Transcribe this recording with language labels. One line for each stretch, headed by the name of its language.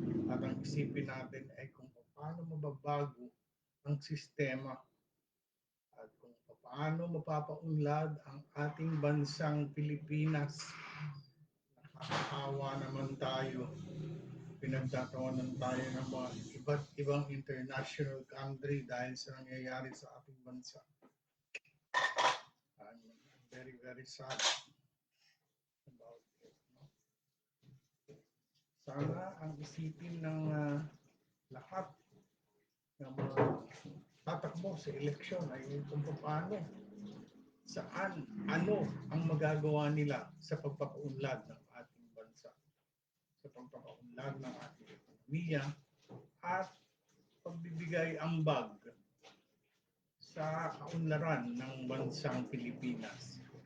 Filipino: At ang isipin natin ay kung paano mababago ang sistema at kung paano mapapaunlad ang ating bansang Pilipinas. Nakakaawa naman tayo. Pinagtatawanan tayo ng mga iba't ibang international country dahil sa nangyayari sa ating bansa.
English: I'm very, very sad about it. No?
Filipino: Sana ang isipin ng lahat ng mga tatakbo sa eleksyon ay kung paano, saan, ano ang magagawa nila sa pagpapaunlad ng ating bansa, sa pagpapaunlad ng ating ekonomiya at pagbibigay ambag sa kaunlaran ng bansang Pilipinas.